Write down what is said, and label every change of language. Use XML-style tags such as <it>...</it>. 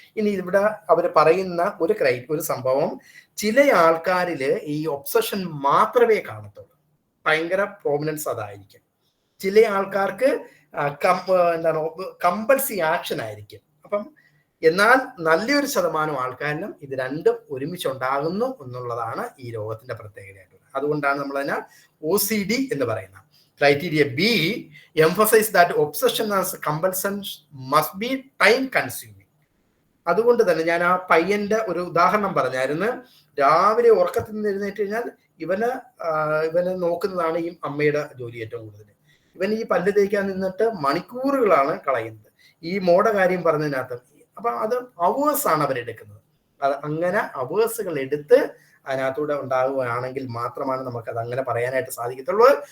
<ml>ഇനി ഇവിടെ അവർ പറയുന്ന ഒരു സംഭവം, ചില ആൾക്കാരിൽ ഈ ഒബ്സഷൻ മാത്രമേ കാണത്തുള്ളൂ, ഭയങ്കര പ്രോമിനൻസ് അതായിരിക്കും. ചില ആൾക്കാർക്ക് എന്താണ് കമ്പൾസീവ് ആക്ഷൻ ആയിരിക്കും. അപ്പം എന്നാൽ നല്ലൊരു ശതമാനം ആൾക്കാരിലും ഇത് രണ്ടും ഒരുമിച്ചുണ്ടാകുന്നു എന്നുള്ളതാണ് ഈ രോഗത്തിന്റെ പ്രത്യേകതയായിട്ടുള്ളത്. അതുകൊണ്ടാണ് നമ്മൾ അതിനെ OCD എന്ന് പറയുന്നത്.</ml> <en>Criteria B emphasize that obsession as compulsion must be time consuming.</en> <ml>അതുകൊണ്ട് തന്നെ ഞാൻ ആ പയ്യന്റെ ഒരു ഉദാഹരണം പറഞ്ഞായിരുന്നു. രാവിലെ ഉറക്കത്തിൽ നിന്ന് എഴുന്നേറ്റ് കഴിഞ്ഞാൽ ഇവന് നോക്കുന്നതാണ് ഈ അമ്മയുടെ ജോലി ഏറ്റവും കൂടുതൽ. ഇവൻ ഈ പല്ല് തേക്കാൻ നിന്നിട്ട് മണിക്കൂറുകളാണ് കളയുന്നത് ഈ മോടെ കാര്യം പറഞ്ഞതിനകത്ത്. അപ്പൊ അത് അവേഴ്സ് ആണ് അവരെടുക്കുന്നത്. അത് അങ്ങനെ അവേഴ്സുകൾ എടുത്ത് അതിനകത്തൂടെ ഉണ്ടാകുകയാണെങ്കിൽ മാത്രമാണ് നമുക്ക് അത് അങ്ങനെ പറയാനായിട്ട് സാധിക്കത്തുള്ളൂ.</ml>